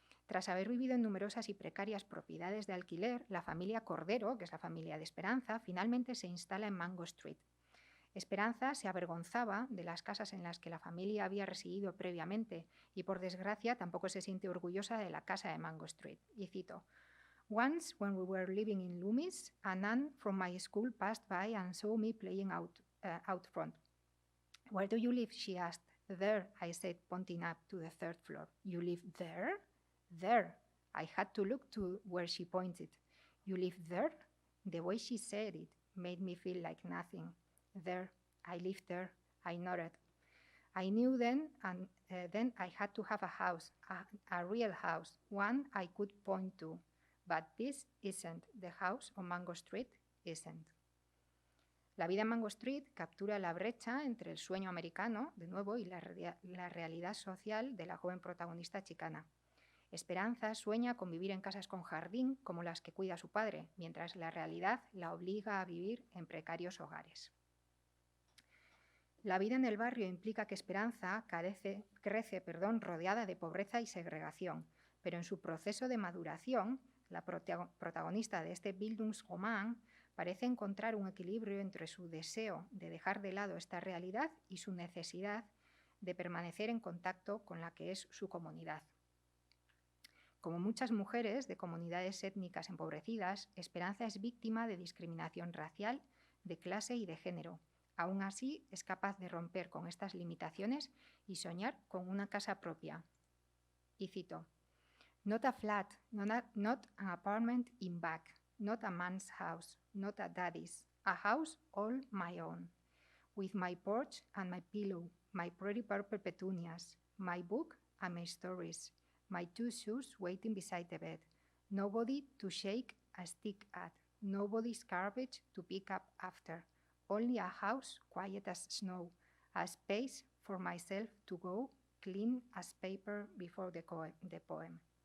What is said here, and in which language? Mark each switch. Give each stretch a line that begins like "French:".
Spanish: Tras haber vivido en numerosas y precarias propiedades de alquiler, la familia Cordero, que es la familia de Esperanza, finalmente se instala en Mango Street. Esperanza se avergonzaba de las casas en las que la familia había residido previamente y, por desgracia, tampoco se siente orgullosa de la casa de Mango Street. Y cito:
English: "Once, when we were living in Loomis, a nun from my school passed by and saw me playing out front. 'Where do you live?' she asked. 'There,' I said, pointing up to the third floor. 'You live there?' 'There.' I had to look to where she pointed. 'You live there?' The way she said it made me feel like nothing. 'There. I live there.' I nodded. I knew then I had to have a house, a real house, one I could point to. But this isn't. The house on Mango Street isn't."
Spanish: La vida en Mango Street captura la brecha entre el sueño americano, de nuevo, y la realidad social de la joven protagonista chicana. Esperanza sueña con vivir en casas con jardín como las que cuida su padre, mientras la realidad la obliga a vivir en precarios hogares. La vida en el barrio implica que Esperanza crece rodeada de pobreza y segregación, pero en su proceso de maduración, la protagonista de este Bildungsroman parece encontrar un equilibrio entre su deseo de dejar de lado esta realidad y su necesidad de permanecer en contacto con la que es su comunidad. Como muchas mujeres de comunidades étnicas empobrecidas, Esperanza es víctima de discriminación racial, de clase y de género. Aún así, es capaz de romper con estas limitaciones y soñar con una casa propia. Y cito:
English: "Not a flat, not an apartment in back, not a man's house, not a daddy's, a house all my own, with my porch and my pillow, my pretty purple petunias, my book and my stories, my 2 shoes waiting beside the bed, nobody to shake a stick at, nobody's garbage to pick up after, only a house quiet as snow, a space for myself to go, clean as paper before the poem."